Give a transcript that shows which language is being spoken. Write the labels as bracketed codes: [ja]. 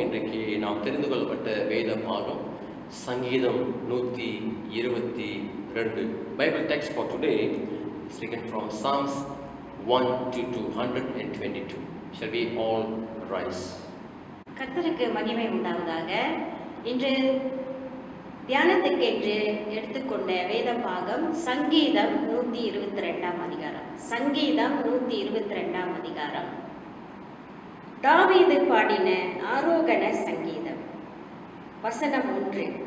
[ta] இன்றைக்கு நாம் தெரிந்து கொள்ளப்பட்ட வேத பாகம் சங்கீதம் 122. [en] Bible text for today is taken from Psalms 1 to 222. Shall we all rise? [ta] கர்த்தருக்கு மகிமை உண்டாவதாக. இன்று தியானத்துக்கென்று எடுத்துக்கொண்ட வேத பாகம் சங்கீதம் 122 அதிகாரம். சங்கீதம் 122 அதிகாரம். தாவீது பாடின ஆரோகண சங்கீதம். வசனம் 1.